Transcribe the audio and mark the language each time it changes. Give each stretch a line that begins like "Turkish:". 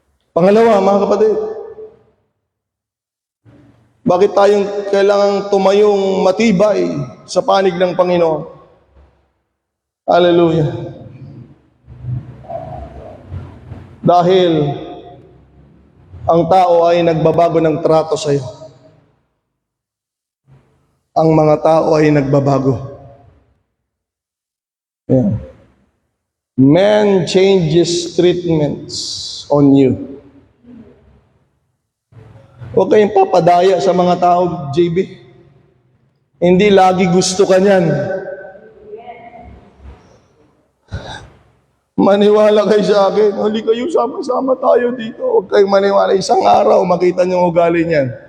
Filipino: Pangalawa, mga kapatid, bakit tayong kailangang tumayong matibay sa panig ng Panginoon? Hallelujah. Dahil ang tao ay nagbabago ng trato sa iyo. Ang mga tao ay nagbabago.
English: Yeah. Man changes treatments on you.
Filipino: Huwag kayong papadaya sa mga tao, JB. Hindi lagi gusto ka niyan. Maniwala kayo sa akin. Hali kayo, sama-sama tayo dito. Huwag kayong maniwala. Isang araw, makita niyo ang ugali niyan.